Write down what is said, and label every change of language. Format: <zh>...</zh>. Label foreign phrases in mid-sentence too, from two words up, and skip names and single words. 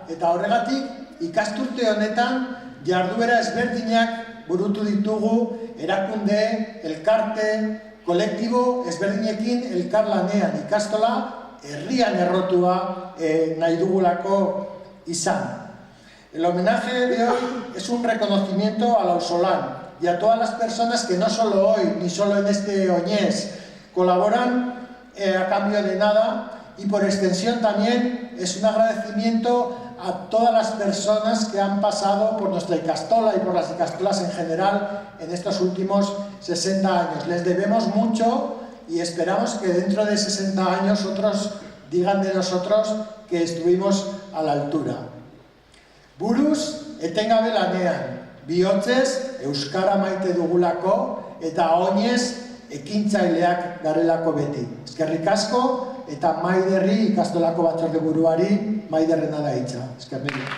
<eu>Eta horregatik ikasturte honetan jarduera ezberdinak burutu ditugu erakunde, elkarte, kolektibo ezberdinekin elkarlanean. Ikastola herrian errotua nahi dugulako izan.</eu> <es>El homenaje de hoy es un reconocimiento al auzolan y a todas las personas que no solo hoy ni solo en este Oñés colaboran a cambio de nada, y por extensión también es un agradecimiento a todas las personas que han pasado por nuestra Ikastola y por las Ikastolas en general en estos últimos 60 años. Les debemos mucho y esperamos que dentro de 60 años otros digan de nosotros que estuvimos a la altura.</es> <eu>Buruz etengabe lanean, bihotzez euskara maite dugulako eta oinez ekintzaileak garelako beti. Eskerrik asko eta Maiderri ikastolako batzorde buruari Maiderrena da hitza. Eskerrik.</eu>